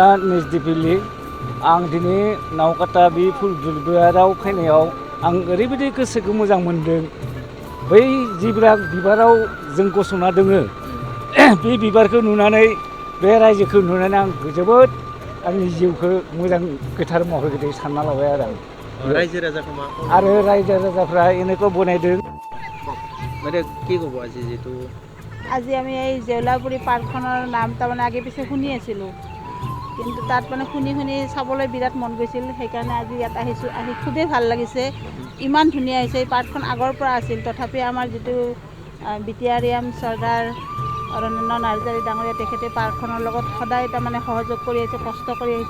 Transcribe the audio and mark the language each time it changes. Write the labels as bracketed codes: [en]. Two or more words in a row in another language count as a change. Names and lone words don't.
[brx] निजदिबिलि आं दिनै नावकाटा बे फुल बिबाराव फैनायाव आं ओरैबायदि गोसोखौ मोजां मोनदों। बै बिबाराव जों गसंना दोङो बे बिबारखौ नुनानै बे रायजोखौ नुनानै आं जोबोद आंनि जिउखौ मोजां गोथार महरै सानना लाबाय आरो रायजो राजाखौ मा आरो रायजो राजाफ्रा এনেকৈ বনাইদों। [as] মানে কি ক'ব আজি যেটো আজি আমি এই জেউলাপুৰী পাৰ্কখনৰ নাম তাৰমানে আগে পিছে শুনি আছিলোঁ, কিন্তু তাত মানে শুনি চাবলৈ বিৰাট মন গৈছিল। সেইকাৰণে আজি ইয়াত আহিছোঁ, আহি খুবেই ভাল লাগিছে। ইমান ধুনীয়া হৈছে। এই পাৰ্কখন আগৰ পৰা আছিল, তথাপি আমাৰ যিটো বিটিআৰএম চৰ্দাৰ ৰনীন্দ্ৰ নাৰ্জাৰী ডাঙৰীয়া, তেখেতে পাৰ্কখনৰ লগত সদায় তাৰমানে সহযোগ কৰি আহিছে, কষ্ট কৰি আহিছে।